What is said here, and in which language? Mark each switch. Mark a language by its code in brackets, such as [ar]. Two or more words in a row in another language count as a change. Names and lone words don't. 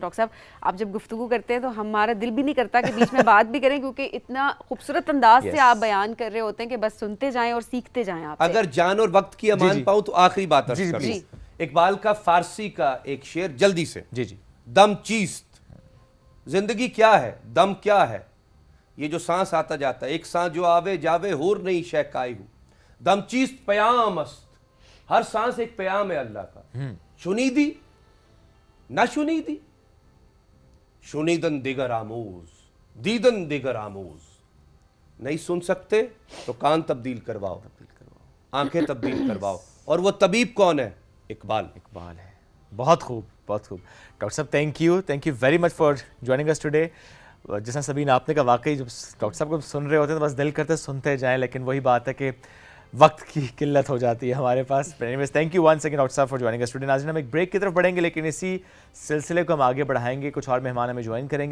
[ur] ڈاکٹر صاحب، آپ جب گفتگو کرتے ہیں تو ہمارا دل بھی نہیں کرتا کہ بیچ میں بات بھی کریں، کیونکہ اتنا خوبصورت انداز سے آپ بیان کر رہے ہوتے ہیں کہ بس سنتے جائیں اور سیکھتے جائیں آپ سے۔ اگر جان اور وقت کی امان پاؤں تو آخری بات عرض کر جی۔ دوں۔ اقبال کا فارسی کا ایک شعر جلدی سے، جی جی، [fa] دم چیست، [ur] زندگی کیا ہے، دم کیا ہے، یہ جو سانس آتا جاتا ہے، ایک سانس جو [pa] آوے جاوے ہور نہیں شہکائی ہوں، [fa] دم چیست پیام است، [ur] ہر سانس ایک پیام ہے اللہ کا، [fa] شنیدی نہ شنیدی، شنیدن دیگر آموز، [ur] دیدن دیگر آموز، نہیں سن سکتے تو کان تبدیل کرواؤ، آنکھیں تبدیل کرواؤ، اور وہ طبیب کون ہے؟ اقبال۔ اقبال ہے۔ بہت خوب، بہت خوب ڈاکٹر صاحب، [en] Thank you very much for joining us today. [ur] جس طرح سبین آپ نے کہا، واقعی جب ڈاکٹر صاحب کو سن رہے ہوتے ہیں تو بس دل کرتے سنتے جائیں، لیکن وہی بات ہے کہ وقت کی قلت ہو جاتی ہے ہمارے پاس۔ [en] Thank you once again [ur] ڈاکٹر صاحب [en] for joining us today. [ur] ناظرین، ہم ایک بریک کی طرف بڑھیں گے، لیکن اسی سلسلے کو ہم آگے بڑھائیں گے، کچھ اور مہمان ہمیں جوائن کریں گے۔